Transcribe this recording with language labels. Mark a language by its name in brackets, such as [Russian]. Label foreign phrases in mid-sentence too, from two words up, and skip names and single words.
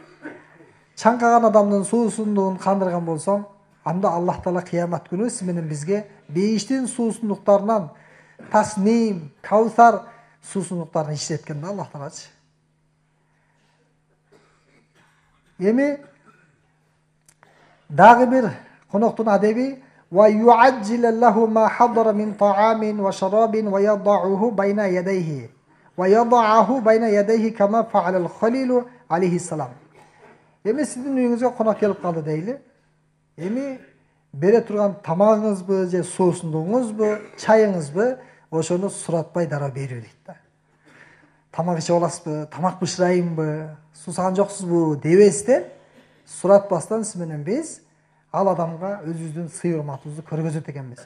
[Kyrgyz] Чаңкаган адамдын суусундугун кандырган болсоң, анда Аллах Таала кыямат күнү сиз менен бизге бейиштин суусундуктарынан Тасним, Каусар суусундуктарын ичеткен да Аллах Таалачы. Эми дагы бир коноктун адеби [Arabic] ويعجل له ما حضر من طعام وشراب ويده بين يديه ويده بين يديه كما فعل الخليل عليه السلام. [Kyrgyz] Эми сиздин үйүңүзгө конок келип калды дейли. Эми бере турган тамагыңызбы же суусундугуңузбу, чайыңызбы, ошону суратпай дароо берүү дейт да. Тамак ичип аласызбы, тамак бышырайынбы, суусаган жоксузбу дебестен, суратпастан сиз менен биз ал адамга өзүбүздүн сый-урматыбызды көргөзөт экенбиз.